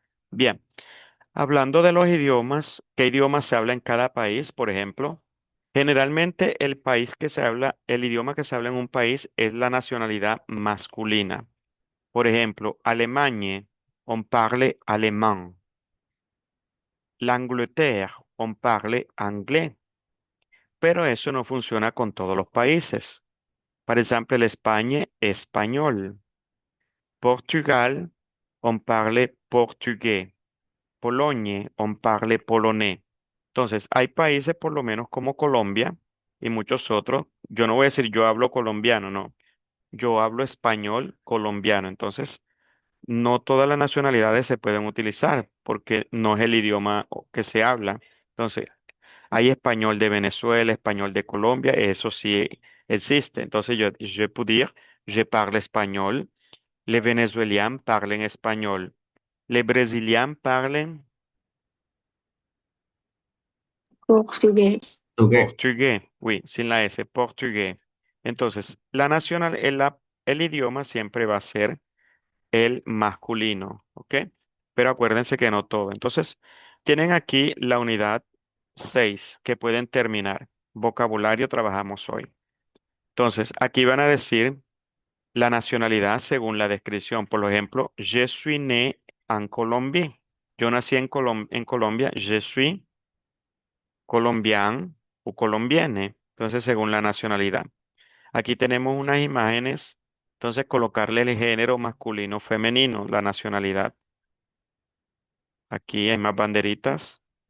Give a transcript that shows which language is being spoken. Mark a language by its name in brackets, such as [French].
[Spanish] Bien, hablando de los idiomas, ¿qué idioma se habla en cada país, por ejemplo? Generalmente el país que se habla, el idioma que se habla en un país es la nacionalidad masculina. Por ejemplo, Alemania, [French] on parle allemand. L'Angleterre, on parle anglais. [Spanish] Pero eso no funciona con todos los países. Por ejemplo, el España, español. [French] Portugal, on parle portugués. Pologne, on parle polonais. [Spanish] Entonces, hay países por lo menos como Colombia y muchos otros. Yo no voy a decir yo hablo colombiano, no. Yo hablo español colombiano. Entonces, no todas las nacionalidades se pueden utilizar porque no es el idioma que se habla. Entonces, hay español de Venezuela, español de Colombia, eso sí existe. [French] Entonces, je peux dire, je parle espagnol. Les Vénézuéliens parlent espagnol. Les Brésiliens parlent [Spanish] Portugués. [English] Okay. [Spanish] portugués. Oui, sin la S, portugués. Entonces, el idioma siempre va a ser el masculino, ¿ok? Pero acuérdense que no todo. Entonces, tienen aquí la unidad 6 que pueden terminar. Vocabulario trabajamos hoy. Entonces, aquí van a decir la nacionalidad según la descripción. Por ejemplo, [French] je suis né en Colombie. [Spanish] Yo nací en Colombia. [French] Je suis colombian o colombienne. [Spanish] Entonces, según la nacionalidad. Aquí tenemos unas imágenes. Entonces, colocarle el género masculino o femenino, la nacionalidad. Aquí hay más banderitas.